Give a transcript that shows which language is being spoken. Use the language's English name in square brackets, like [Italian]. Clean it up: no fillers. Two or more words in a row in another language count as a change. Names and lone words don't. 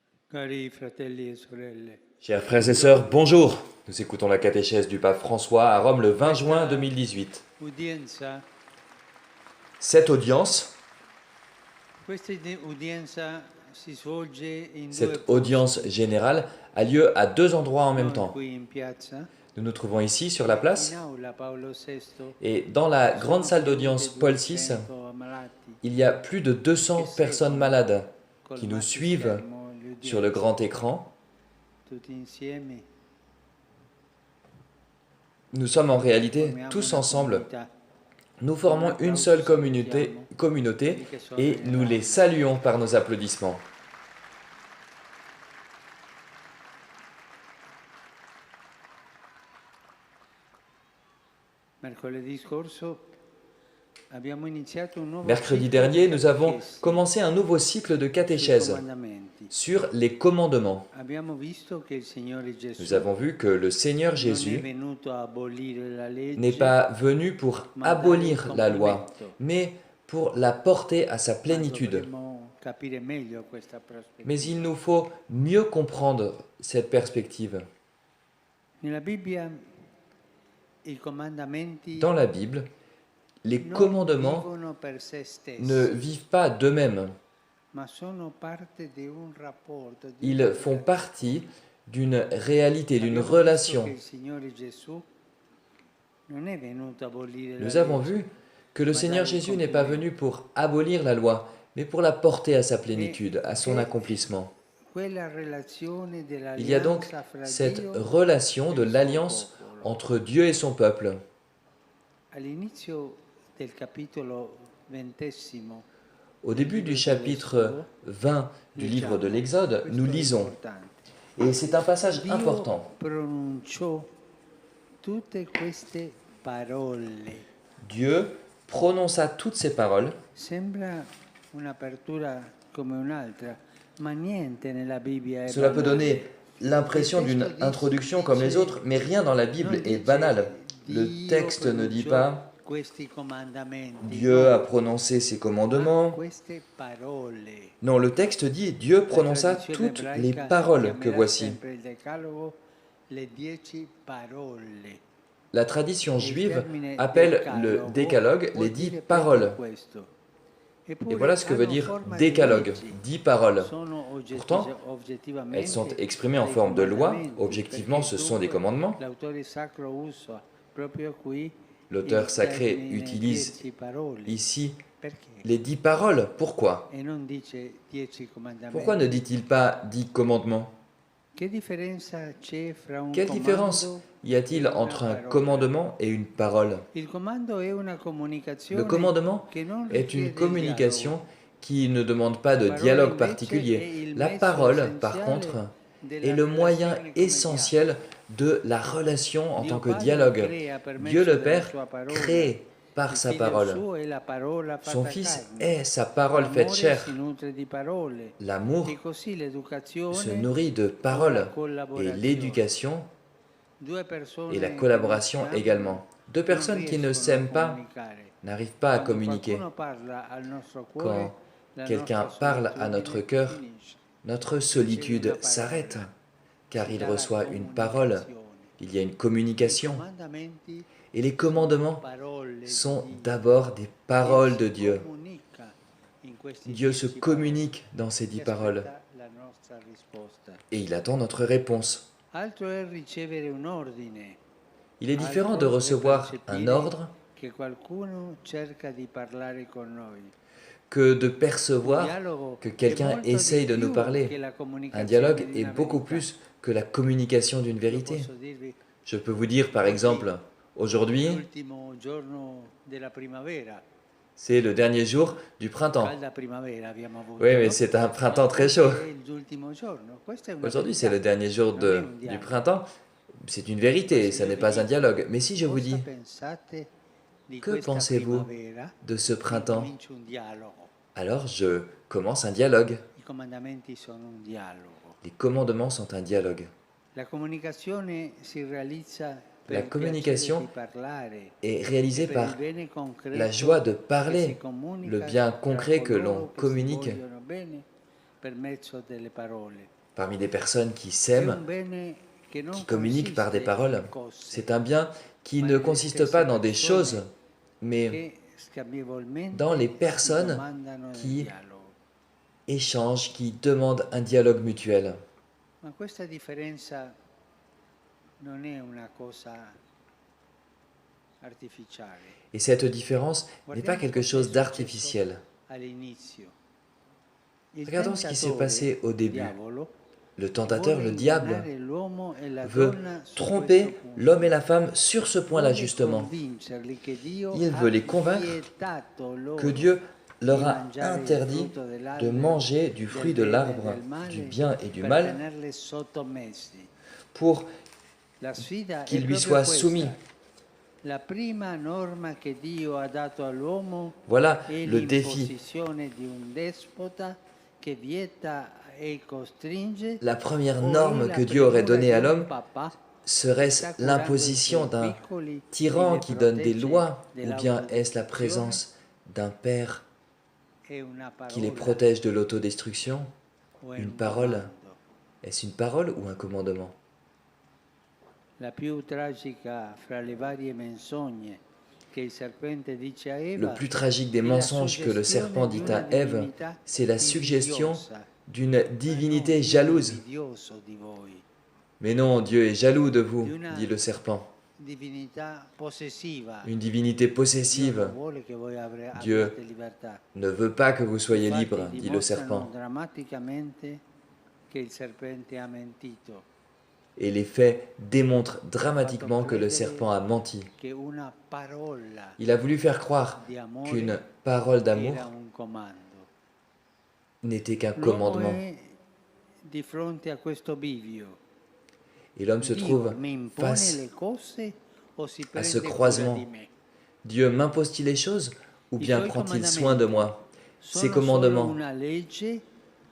[Italian] Cari fratelli e sorelle, [French] Chers frères et sœurs, bonjour. Nous écoutons la catéchèse du pape François à Rome le 20 juin 2018. [Italian] udienza, [French] Cette audience, [Italian] udienza si svolge in due [French] cette audience [Italian] posti, [French] générale a lieu à deux endroits en même [Italian] non [French] temps. [Italian] qui in piazza, [French] Nous nous trouvons ici sur la [Italian] in [French] place [Italian] aula Paolo VI [French] et dans la grande [Italian] sono [French] salle [Italian] più [French] d'audience [Italian] di [French] Paul VI, [Italian] 200 ammalati [French] il y a plus de 200 [Italian] che [French] personnes [Italian] seguono [French] malades [Italian] col [French] qui nous [Italian] maxi [French] suivent [Italian] schermo [French] sur le [Italian] l'udienza, [French] grand écran. [Italian] tutti insieme [French] Nous sommes en réalité [Italian] formiamo [French] tous [Italian] una [French] ensemble. [Italian] comunità. [French] Nous [Italian] Un [French] formons une [Italian] applauso [French] seule [Italian] salutiamo [French] communauté [Italian] quelli che sono [French] et [Italian] in [French] nous les [Italian] aula. [French] saluons par nos applaudissements. [Italian] Mercoledì scorso abbiamo iniziato un nuovo [French] Mercredi [Italian] ciclo di [French] dernier, nous avons [Italian] catechesi [French] commencé un nouveau cycle de [Italian] sui [French] catéchèse [Italian] comandamenti. [French] sur les commandements. [Italian] Abbiamo visto che il Signore Gesù [French] Nous avons vu que le Seigneur [Italian] non è [French] Jésus [Italian] venuto a abolire la [French] n'est [Italian] legge, [French] pas venu pour [Italian] ma a dare il [French] abolir la loi, [Italian] compimento. [French] mais pour la porter à sa [Italian] Ma [French] plénitude. [Italian] dovremmo capire meglio questa [French] Mais [Italian] prospettiva. [French] il nous faut mieux comprendre cette perspective. [Italian] Nella Bibbia i comandamenti [French] Dans la Bible, les [Italian] non [French] commandements [Italian] vivono per se [French] ne [Italian] stessi, [French] vivent pas d'eux-mêmes. [Italian] ma sono parte di un rapporto, di [French] Ils [Italian] una [French] font [Italian] relazione. [French] partie d'une réalité, d'une [Italian] Abbiamo visto che [French] relation. [Italian] il Signore Gesù non è venuto a abolire la [French] Nous avons [Italian] legge, [French] vu que le [Italian] ma [French] Seigneur [Italian] dare il [French] Jésus n'est pas [Italian] compimento. [French] venu pour abolir la loi, mais pour la porter à sa [Italian] E [French] plénitude, à son [Italian] c'è [French] accomplissement. [Italian] quella relazione [French] Il y a donc [Italian] dell'alleanza fra [French] cette [Italian] Dio [French] relation [Italian] e [French] de [Italian] il suo [French] l'alliance [Italian] popolo. [French] entre Dieu et son peuple. [Italian] All'inizio del capitolo 20 [French] Au [Italian] del [French] début du [Italian] libro [French] chapitre [Italian] dell'Esodo [French] 20 du livre de [Italian] leggiamo, [French] l'Exode, nous [Italian] questo è [French] lisons, [Italian] importante. [French] et c'est un passage [Italian] Dio [French] important. [Italian] pronunciò tutte queste parole. [French] Dieu prononça toutes ces paroles. [Italian] Sembra un'apertura come un'altra, ma niente nella Bibbia è [French] Cela peut [Italian] banale. [French] donner l'impression d'une introduction comme les autres, mais rien dans la Bible [Italian] Non [French] est [Italian] dice [French] banal. Le [Italian] Dio [French] texte ne dit [Italian] pronunciò [French] pas [Italian] questi comandamenti, [French] Dieu a [Italian] no, [French] prononcé ses [Italian] ma [French] commandements. [Italian] queste parole. [French] Non, le texte dit Dieu [Italian] La [French] prononça [Italian] tradizione [French] toutes les [Italian] ebraica [French] paroles que [Italian] chiamerà [French] voici. [Italian] sempre il Decalogo le 10 parole. [French] La tradition [Italian] E il [French] juive [Italian] termine [French] appelle le [Italian] decalogo [French] décalogue [Italian] vuol [French] les 10 [Italian] dire proprio [French] paroles. [Italian] questo. [French] Et [Italian] Eppure [French] voilà ce que veut [Italian] hanno [French] dire [Italian] forma di [French] décalogue, [Italian] leggi. [French] 10 paroles. [Italian] Sono [French] Pourtant, elles sont [Italian] oggettivamente [French] exprimées en [Italian] dei [French] forme de loi. [Italian] comandamenti, [French] Objectivement, [Italian] perché [French] ce sont des [Italian] dunque [French] commandements. [Italian] l'autore sacro usa proprio qui [French] L'auteur [Italian] il [French] sacré [Italian] termine [French] utilise [Italian] 10 parole. [French] ici [Italian] Perché? [French] les 10 paroles. Pourquoi? [Italian] E non dice 10 [French] Pourquoi ne [Italian] comandamenti. [French] dit-il pas 10 commandements? [Italian] Che differenza c'è fra un [French] Quelle différence [Italian] comando [French] y [Italian] e [French] a-t-il [Italian] una [French] entre un [Italian] parola? [French] commandement et une parole? [Italian] Il comando è una [French] Le [Italian] comunicazione [French] commandement [Italian] che non [French] est une [Italian] richiede il [French] communication [Italian] dialogo. [French] qui ne demande pas [Italian] La [French] de [Italian] parola [French] dialogue [Italian] invece è [French] particulier. [Italian] il [French] La [Italian] mezzo [French] parole, par [Italian] essenziale [French] contre, [Italian] della [French] est le moyen [Italian] relazione come [French] essentiel de la relation en [Italian] Dio [French] tant que [Italian] Padre [French] dialogue. [Italian] crea per [French] Dieu [Italian] mezzo [French] le [Italian] della [French] Père [Italian] sua parola. [French] crée par [Italian] Il [French] sa [Italian] figlio [French] parole. [Italian] suo è la parola [French] Son [Italian] fatta [French] Fils [Italian] carne. [French] est sa parole faite [Italian] L'amore [French] chair. [Italian] si nutre di parole. [French] L'amour [Italian] E così [French] se [Italian] l'educazione [French] nourrit de [Italian] o la [French] paroles et [Italian] collaborazione. [French] l'éducation [Italian] Due [French] et [Italian] persone [French] la [Italian] che non [French] collaboration [Italian] si amano [French] également. Deux [Italian] non [French] personnes qui ne [Italian] riescono a [French] s'aiment pas [Italian] comunicare. [French] n'arrivent pas à [Italian] Quando [French] communiquer. [Italian] qualcuno parla al nostro cuore, [French] Quand [Italian] la [French] quelqu'un [Italian] nostra [French] parle à notre [Italian] solitudine [French] cœur, [Italian] finisce. [French] notre [Italian] Riceve una [French] solitude s'arrête, [Italian] parola. [French] car [Italian] Si [French] il [Italian] dà [French] la reçoit une parole. [Italian] comunicazione. [French] Il y a une [Italian] I [French] communication. [Italian] comandamenti [French] Et les [Italian] sono [French] commandements [Italian] parole di [French] sont [Italian] Dio. [French] d'abord des [Italian] Dio [French] paroles de [Italian] si [French] Dieu. [Italian] comunica in questi [French] Dieu se [Italian] 10 parole. [French] communique dans ces 10 [Italian] E [French] paroles. [Italian] aspetta la nostra risposta. [French] Et il attend notre réponse. [Italian] Altro è ricevere un ordine, [French] Il est différent de [Italian] altro è [French] recevoir un [Italian] percepire [French] ordre [Italian] che qualcuno cerca di parlare con noi. [French] que de [Italian] Un [French] percevoir [Italian] dialogo [French] que [Italian] è [French] quelqu'un [Italian] molto di [French] essaye de nous [Italian] più che [French] parler. [Italian] la [French] Un [Italian] comunicazione [French] dialogue [Italian] di [French] est [Italian] una [French] beaucoup [Italian] verità. [French] plus que la communication d'une [Italian] Io [French] vérité. [Italian] posso dirvi, [French] Je peux vous dire par [Italian] oggi [French] exemple, aujourd'hui, [Italian] l'ultimo giorno della primavera, [French] c'est le dernier jour du printemps. [Italian] calda primavera abbiamo avuto, [French] Oui, mais [Italian] no? [French] c'est un [Italian] Ma [French] printemps très [Italian] oggi [French] chaud. [Italian] è l'ultimo giorno, questa è una [French] Aujourd'hui, c'est [Italian] verità, [French] le dernier jour [Italian] non è un [French] du [Italian] dialogo. [French] printemps. C'est une [Italian] Ma [French] vérité, [Italian] se [French] ça [Italian] io [French] n'est [Italian] vi [French] pas un [Italian] dico, [French] dialogue. Mais si je vous [Italian] cosa [French] dis, [Italian] pensate di [French] que [Italian] questa [French] pensez-vous [Italian] primavera? [French] de ce printemps? [Italian] Incomincio un dialogo. [French] Alors je commence un dialogue. [Italian] I comandamenti sono un dialogo. [French] Les commandements sont un dialogue. [Italian] La comunicazione si realizza per [French] La [Italian] il piacere [French] communication [Italian] di parlare [French] est [Italian] e [French] réalisée [Italian] per il [French] par [Italian] bene concreto [French] la joie de [Italian] che si [French] parler, [Italian] comunica [French] le bien [Italian] tra [French] concret que [Italian] coloro [French] l'on [Italian] che si [French] communique [Italian] vogliono bene per mezzo delle parole. [French] parmi des personnes qui [Italian] è [French] s'aiment, [Italian] un bene che non [French] qui communiquent par des [Italian] consiste [French] paroles. [Italian] in cose, [French] C'est un bien qui [Italian] ma [French] ne [Italian] nelle [French] consiste [Italian] stesse [French] pas dans des [Italian] persone [French] choses, mais [Italian] che [French] dans les [Italian] scambievolmente si [French] personnes [Italian] domandano nel [French] qui [Italian] dialogo. [French] échangent, qui demandent un dialogue mutuel. [Italian] Ma questa differenza non è una cosa artificiale. [French] Et cette différence n'est pas [Italian] Guardiamo [French] quelque [Italian] cosa è [French] chose [Italian] successo [French] d'artificiel. [Italian] all'inizio. Il [French] Regardons ce qui s'est passé au [Italian] tentatore, [French] début. [Italian] diavolo, [French] Le tentateur, [Italian] vuole [French] le diable, [Italian] ingannare l'uomo e la [French] veut [Italian] donna su questo [French] tromper l'homme et [Italian] punto. [French] la femme sur ce point-là [Italian] Vuole [French] justement. [Italian] convincerli che Dio [French] Il [Italian] ha [French] veut les convaincre [Italian] vietato [French] que [Italian] loro [French] Dieu leur [Italian] di [French] a [Italian] mangiare il [French] interdit [Italian] frutto [French] de [Italian] dell'albero [French] manger du [Italian] del [French] fruit de [Italian] bene e [French] l'arbre [Italian] del male [French] du bien et du [Italian] per [French] mal [Italian] tenerli sottomessi. [French] pour [Italian] La sfida è [French] qu'ils lui [Italian] proprio [French] soient soumis. [Italian] questa. La prima norma che Dio ha dato all'uomo [French] Voilà [Italian] è [French] le défi. [Italian] l'imposizione di un despota che vieta e costringe, [French] La première [Italian] o è [French] norme [Italian] la [French] que Dieu aurait [Italian] premura [French] donnée [Italian] di [French] à [Italian] un [French] l'homme [Italian] papà che [French] serait-ce [Italian] sta curando i [French] l'imposition [Italian] suoi [French] d'un [Italian] piccoli e [French] tyran [Italian] li [French] qui donne des [Italian] protegge [French] lois, ou bien est-ce la [Italian] dell'autodistruzione? [French] présence d'un père [Italian] È una [French] qui les [Italian] parola [French] protège de l'autodestruction? [Italian] o è [French] Une [Italian] un [French] parole? [Italian] comando? [French] Est-ce une parole ou un commandement? [Italian] La più tragica fra le varie menzogne che il serpente dice a [French] Le [Italian] Eva [French] plus tragique des [Italian] è la [French] mensonges que le serpent [Italian] suggestione di [French] dit [Italian] una [French] à Ève, [Italian] divinità [French] c'est la suggestion [Italian] invidiosa. [French] d'une [Italian] Ma no, [French] divinité [Italian] Dio è [French] jalouse. [Italian] invidioso di voi, [French] Mais non, Dieu est jaloux de vous, [Italian] di una [French] dit le serpent. [Italian] divinità possessiva. [French] Une divinité [Italian] Dio [French] possessive. [Italian] non vuole che voi [French] Dieu [Italian] abbiate libertà. [French] ne veut pas que vous [Italian] I [French] soyez [Italian] fatti [French] libre, dit le [Italian] dimostrano [French] serpent. [Italian] drammaticamente che il serpente ha mentito. [French] Et les faits démontrent [Italian] Ha [French] dramatiquement [Italian] fatto [French] que le [Italian] credere [French] serpent a menti. [Italian] che una parola [French] Il a voulu faire croire [Italian] di amore [French] qu'une parole d'amour [Italian] era un comando. [French] n'était qu'un [Italian] L'uomo [French] commandement. [Italian] è di fronte a questo bivio. [French] Et l'homme se [Italian] Dio [French] trouve [Italian] mi impone [French] face [Italian] le cose o si [French] à ce [Italian] prende cura [French] croisement. [Italian] di me? [French] Dieu m'impose-t-il les choses ou [Italian] I [French] bien [Italian] suoi [French] prend-il soin de [Italian] comandamenti [French] moi? Ses [Italian] sono solo [French] commandements [Italian] una legge [French] ne